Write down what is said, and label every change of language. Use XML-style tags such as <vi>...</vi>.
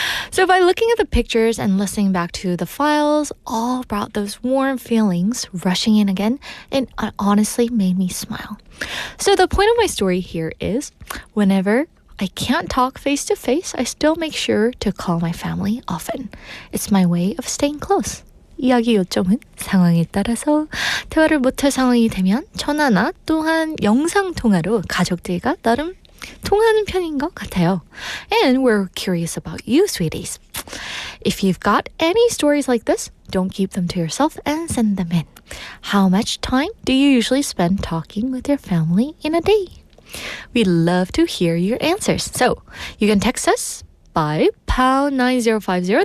<en>So by looking at the pictures and listening back to the files, all brought those warm feelings rushing in again, and it honestly made me smile. So the point of my story here is, whenever I can't talk face to face, I still make sure to call my family often. It's my way of staying close.</en> <ko>이야기 요점은 상황에 따라서 대화를 못할 상황이 되면 전화나 또한 영상 통화로 가족들과 나름 통하는 편인 것 같아요.</ko> <en>And we're curious about you, sweeties. If you've got any stories like this, don't keep them to yourself and send them in. How much time do you usually spend talking with your family in a day? We'd love to hear your answers. So you can text us by pound 9050.</en>